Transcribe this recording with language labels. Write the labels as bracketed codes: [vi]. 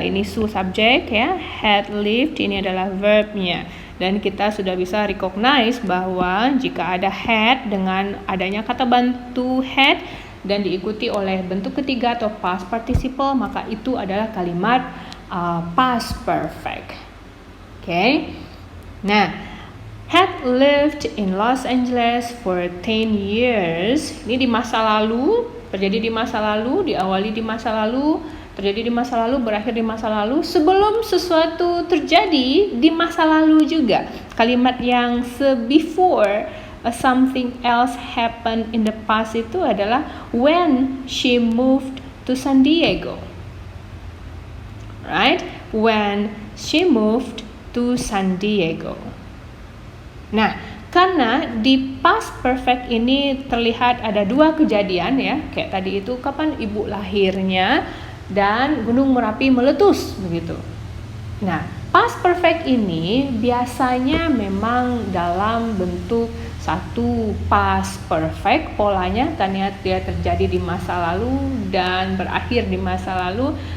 [id] Ini subjek ya, had lived, ini adalah verbnya. Dan kita sudah bisa recognize bahwa jika ada had dengan adanya kata bantu had dan diikuti oleh bentuk ketiga atau past participle, maka itu adalah kalimat past perfect. Oke. [en] Nah, had lived in Los Angeles for 10 years. [id] Ini di masa lalu, terjadi di masa lalu, diawali di masa lalu, terjadi di masa lalu, berakhir di masa lalu, sebelum sesuatu terjadi di masa lalu juga. Kalimat yang [en] before something else happened in the past [id] itu adalah [en] when she moved to San Diego. Right? When she moved to San Diego. [id] Nah, karena di past perfect ini terlihat ada dua kejadian ya, kayak tadi itu kapan ibu lahirnya dan Gunung Merapi meletus begitu. Nah, past perfect ini biasanya memang dalam bentuk satu past perfect, polanya karena dia terjadi di masa lalu dan berakhir di masa lalu.